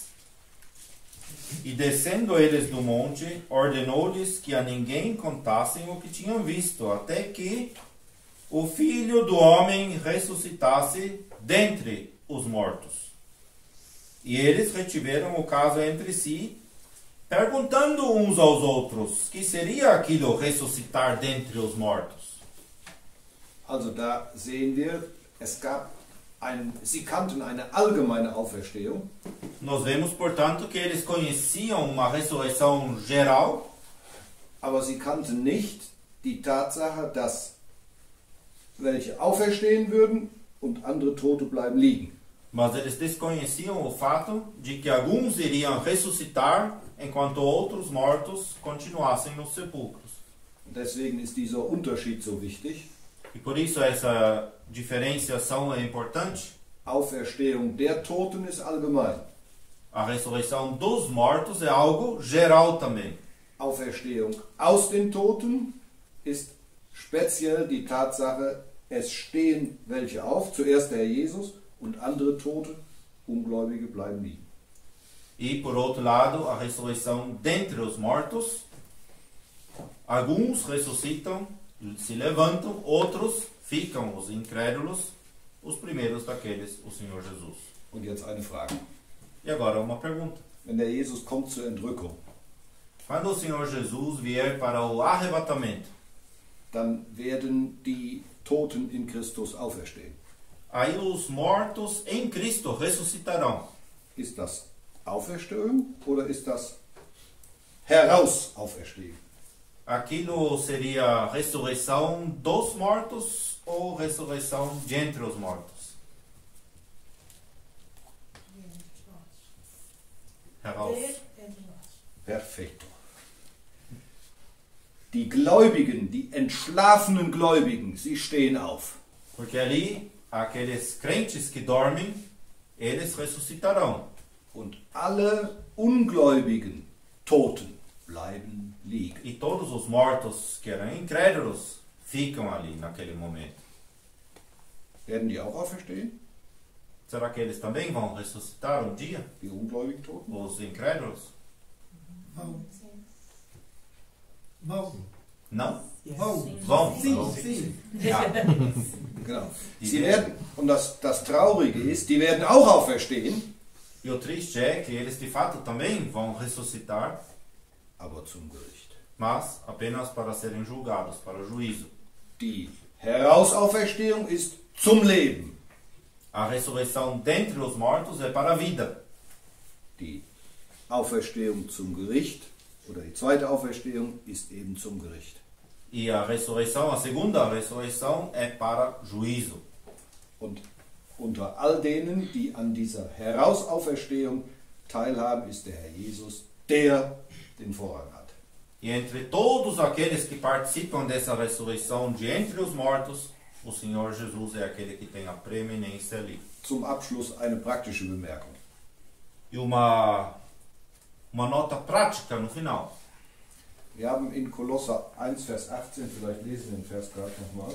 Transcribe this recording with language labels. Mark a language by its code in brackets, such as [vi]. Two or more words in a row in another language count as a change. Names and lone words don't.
[pt] E descendo eles do monte, ordenou-lhes que a ninguém contassem o que tinham visto, até que o Filho do Homem ressuscitasse dentre os mortos. E eles retiveram o caso entre si, perguntando uns aos outros, que seria aquilo ressuscitar dentre os mortos? [de] Also da sehen wir, es gab sie kannten eine allgemeine Auferstehung. [pt] Nós vemos, portanto, que eles conheciam uma ressurreição geral, [de] aber sie kannten nicht die Tatsache, dass welche auferstehen würden und andere Tote bleiben liegen. [pt] mas eles desconheciam o fato de que alguns iriam ressuscitar enquanto outros mortos continuassem nos sepulcros. [de] Und deswegen ist dieser Unterschied so wichtig. [pt] E por isso essa diferenciação é importante. [de] Auferstehung der Toten ist allgemein. [pt] A ressurreição dos mortos é algo geral também. [de] Auferstehung aus den Toten ist speziell die Tatsache, es stehen welche auf, zuerst der Herr Jesus und andere Tote, Ungläubige bleiben liegen. [pt] E por outro lado, a ressurreição dentre os mortos, alguns ressuscitam, se levantam, outros ficam, os incrédulos, os primeiros daqueles, o Senhor Jesus. [de] Und jetzt eine Frage. [pt] E agora uma pergunta. [de] Wenn der Jesus kommt zur Entrückung, [pt] Quando o Senhor Jesus vier para o arrebatamento, [de] dann werden die Toten in Christus auferstehen. [pt] aí os mortos em Cristo ressuscitarão. [de] Ist das Auferstehung oder ist das Herausauferstehen? [pt] Aquilo seria a ressurreição dos mortos ou ressurreição de entre os mortos? [de] Heraus. Perfekto. Die Gläubigen, die entschlafenen Gläubigen, sie stehen auf. [pt] Porque ali, aqueles crentes que dormem, eles ressuscitarão. [de] Und alle ungläubigen Toten bleiben liegen. [pt] E todos os mortos que eram incrédulos ficam ali naquele momento. [de] Werden die auch auferstehen? [pt] Será que eles também vão ressuscitar um dia? [de] Die ungläubigen Toten? [pt] Os incrédulos? Vão. Vão. Não? Vão. Vão. Sim. [de] Ja. Genau. Die Sie werden- werden, und das Traurige ist, die werden auch auferstehen, [pt] E o triste é que eles de fato também vão ressuscitar, [de] aber zum Gericht. [pt] mas apenas para serem julgados, para o juízo. [de] Die Herausauferstehung ist zum Leben. [pt] A ressurreição dentre os mortos é para a vida. [de] Die Auferstehung zum Gericht oder die zweite Auferstehung ist eben zum Gericht. [pt] E a ressurreição, a segunda ressurreição, é para juízo. [de] Und unter all denen, die an dieser Herausauferstehung teilhaben, ist der Herr Jesus, der den Vorrang hat. [pt] E entre todos aqueles que participam dessa ressurreição de entre os mortos, o Senhor Jesus é aquele que tem a preeminência ali. [de] Zum Abschluss eine praktische Bemerkung. [pt] E uma nota prática no final. [de] Wir haben in Kolosser 1, Vers 18, vielleicht lesen wir den Vers gerade nochmal.